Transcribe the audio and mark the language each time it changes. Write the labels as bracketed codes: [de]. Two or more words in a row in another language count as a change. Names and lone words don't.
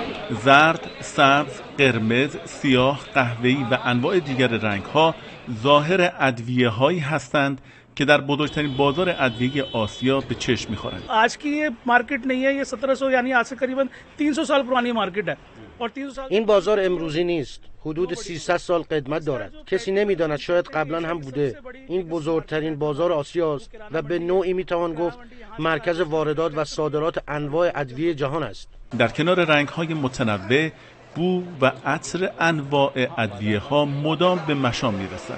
[fa] زرد، سبز، قرمز، سیاه، قهوه‌ای و انواع دیگر رنگ‌ها ظاهر ادویه‌هایی هستند که در بزرگترین بازار ادویه آسیا به چشم می‌خورند. [hi] आज की ये मार्केट नहीं है, ये 1700 यानी आज से करीबन 300 साल पुरानी मार्केट है और 300 साल [fa] این بازار امروزی نیست. حدود 300 سال قدمت دارد. کسی نمی‌داند، شاید قبلا هم بوده. این بزرگترین بازار آسیاست و به نوعی می‌توان گفت مرکز واردات و صادرات انواع ادویه جهان است. در کنار رنگ‌های متنوع، بو و عطر انواع ادویه‌ها مدام به مشام می‌رسد.